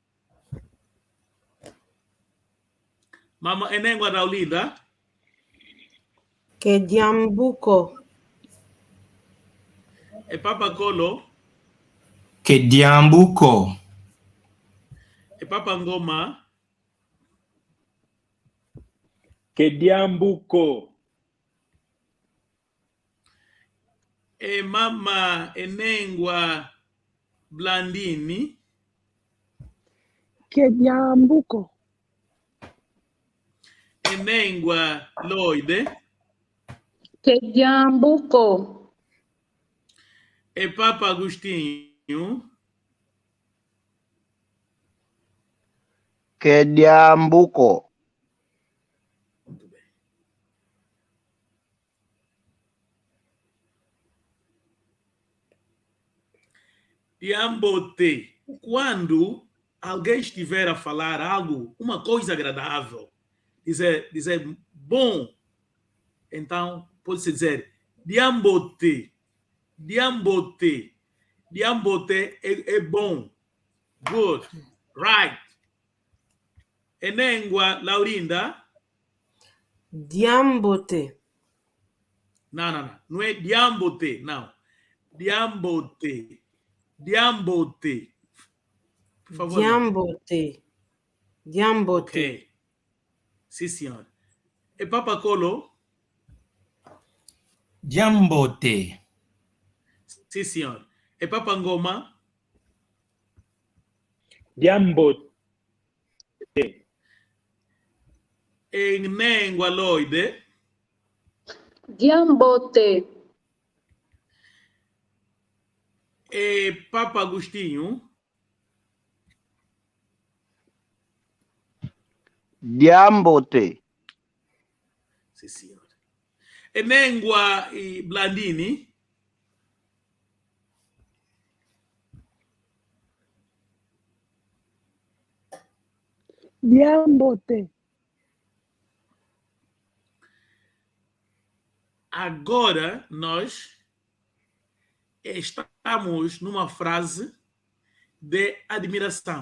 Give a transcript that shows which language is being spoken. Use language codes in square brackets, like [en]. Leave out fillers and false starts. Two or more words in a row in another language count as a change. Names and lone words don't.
[pt] Mama Enengua da Olinda. [kg] Que diambuco. [pt] E Papa Colo. [kg] Que diambuco. [pt] E Papa Ngoma. [kg] Que diambuco. [pt] E Mama Enengua Blandini. [kg] Que diambuco. [pt] Enengua Loide. [kg] Que diambuco. [pt] E Papa Agostinho. [kg] Que diambuco. [pt] Muito bem. Diambote. Quando alguém estiver a falar algo, uma coisa agradável, dizer bom, então pode-se dizer diambote. Diambote. Diambote é bom. [en] Good. Right. [pt] Enengua Laurinda. Diambote. Não. Não é diambote, não. Diambote. Diambote. Por favor. Diambote. Diambote. Ok. Sim, senhor. E Papa Colo. Diambote. Sim, senhor. E Papa Ngoma? Diambote. E Nengua Loide? Diambote. E Papa Agostinho? Diambote. Sim, senhor. E Nengua e Blandini? Diambote. Agora nós estamos numa frase de admiração.